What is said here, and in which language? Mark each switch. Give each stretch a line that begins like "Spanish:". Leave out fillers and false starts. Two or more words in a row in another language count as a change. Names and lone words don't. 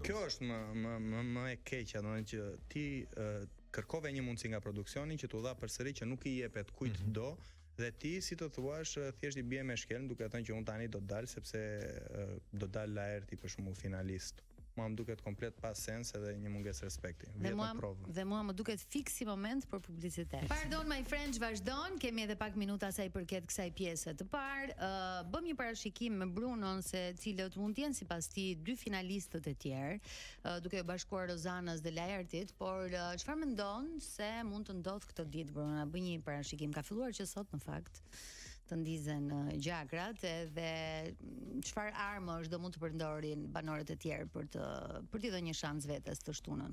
Albanian: Kjo është më e keqja, domethënë që ti kërkove një mundësi nga produksioni që t'u dha përsëri që nuk i jepet kujt do. Dhe ti si të thuash thjesht i bie me shkelm duke thënë që unë tani do të dal sepse do dal Laerti për shkakun finalist. Mua më duket komplet pas sens edhe një mungesë respekti. Dhe mua më duket fiksi moment për publicitet.
English: Pardon my friends,
Albanian: vazhdon, kemi edhe pak minuta sa i përket kësaj pjese të parë. Bëm një parashikim me Brunon se cilët mund të jenë sipas ti dy finalistët e tjerë, duke bashkuar Rozanës dhe Laertit, por çfarë mendon se mund të ndodh këtë ditë Bruna? Bëj një parashikim, ka filluar që sot në fakt të ndizen gjakrat edhe çfarë armësh do mund të përdorin banorët e tjerë për t'i dhënë një shans vetes të shtunën.